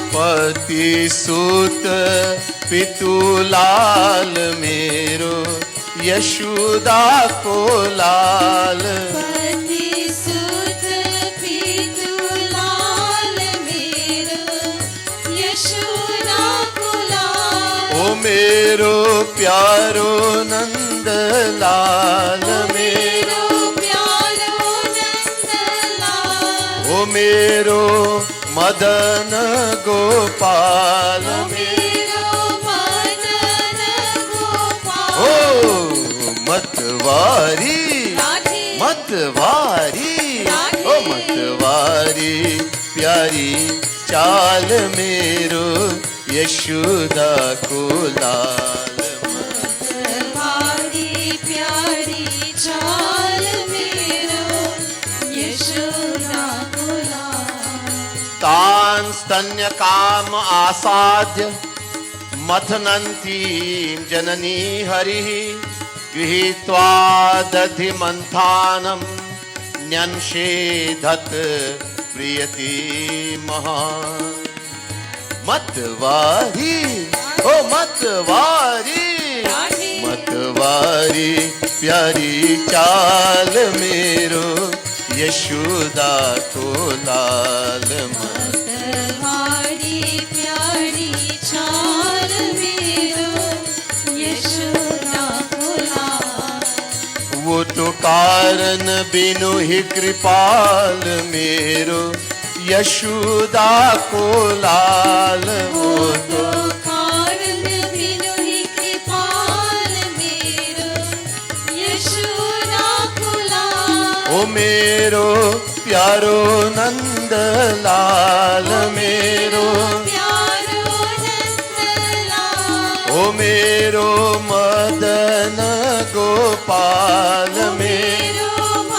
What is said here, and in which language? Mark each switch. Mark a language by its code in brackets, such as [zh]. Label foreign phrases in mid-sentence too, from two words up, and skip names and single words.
[bra] पति सुत पितु लाल मेरो यशोदा को लाल, पति सुत पितु लाल मेरो यशोदा को लाल, ओ मेरो प्यारो नंद लाल मेरो, मेरो प्यारो नंद लाल, ओ मेरो मदन गोपाल मेरो, मेरो मदन गोपाल, ओ मतवारी राधे मतवारी ओ मतवारी प्यारी चाल मेरो यशोदा को लाल, मतवारी प्यारी चाल मेरो यशोदा को लाल, [sa] तान स्तन्य काम आसाद्य मथनन्ती जननी हरिः, गृहीत्वा दधि मंथानं न्यंशेधत प्रियति महान्, [bra] मतवारी ओ मतवारी मतवारी प्यारी चाल मेरो यशोदा को लाल, मतवारी प्यारी चाल मेरो यशोदा को लाल, वो तो कारण बिनु ही कृपाल मेरो यशोदा को लाल, वो तो कारण बिनु ही कृपाल मेरो यशोदा को लाल, ओ मेरो प्यारो नंद लाल मेरो, प्यारो नंद लाल, ओ मेरो मदन गोपाल मेरो, मेरो